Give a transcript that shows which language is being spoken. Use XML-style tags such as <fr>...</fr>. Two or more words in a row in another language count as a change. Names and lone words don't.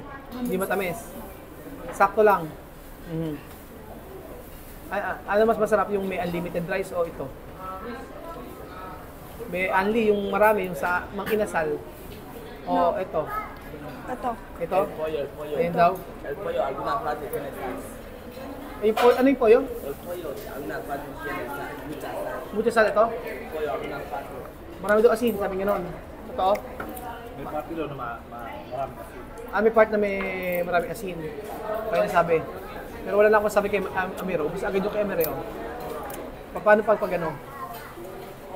<tl>Hindi matamis. Sakto lang. Ano mas masarap, yung may</tl> <en>unlimited rice</en> <tl>o ito? May unli, yung marami, yung sa mang inasal. O ito? Ito. Ito? Pollo. Ayun daw.</tl> <es>El pollo, algunas partes tiene sal.</es> <tl>Ano yung pollo?</tl> <es>El pollo, algunas partes tiene sal. Mucha sal. Mucho sal</es> <tl>ito?</tl> <es>El pollo, algunas partes.</es> <tl>Marami daw asin, sabi nga nun. Totoo? May patilo na marami kasi. May part na may maraming asin. Kaya nasabi. Pero wala lang akong sabi kay Amir. Ubus agad yung kay Amir yun. Paano pag ano?</tl>